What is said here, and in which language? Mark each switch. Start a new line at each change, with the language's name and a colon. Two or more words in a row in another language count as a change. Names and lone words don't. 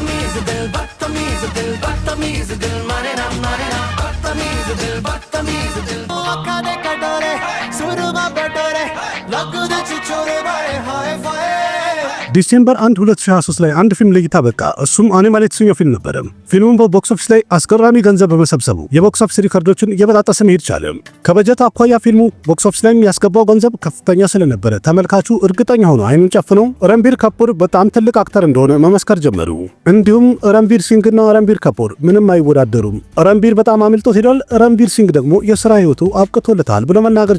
Hindi: बदतमीज दिल माने ना बदतमीज दिल आँखा दे कटोरे सुरमा बटोरे लगू दे चिचोरे बाए हाय फाय
Amharic: ዲሴምበር 1 2023 ላይ አንድ ፊልም ለእይታ በቃ። እሱም አኒማል የተሰኘው ፊልም ነበር። ፊልሙም በቦክስ ኦፊስ ላይ አስገራሚ ገንዘብ በመሰብሰቡ የቦክስ ኦፊስ ሪከርዶችን እየበጣጠሰ መሄድ ቻለ። ከበጀት አኳያ ፊልሙ
English: box office
Amharic: ላይ ያስገባው ገንዘብ ከፍተኛ ስለነበረ ተመልካቹ እርግጠኛ ሆኖ አይኑን ጨፍኖ ረንቢር ካፑር በጣም ትልቅ አክተር እንደሆነ መመስከር ጀመሩ። እንዲሁም ረንቢር ሲንግ እና ረንቢር ካፑር ምንም አይወዳደሩም፣ ረንቢር በጣም አምልጦት ሄዷል፣ ረንቢር ሲንግ ደግሞ የሥራ ህይወቱ አብቅቶለታል ብሎ መናገር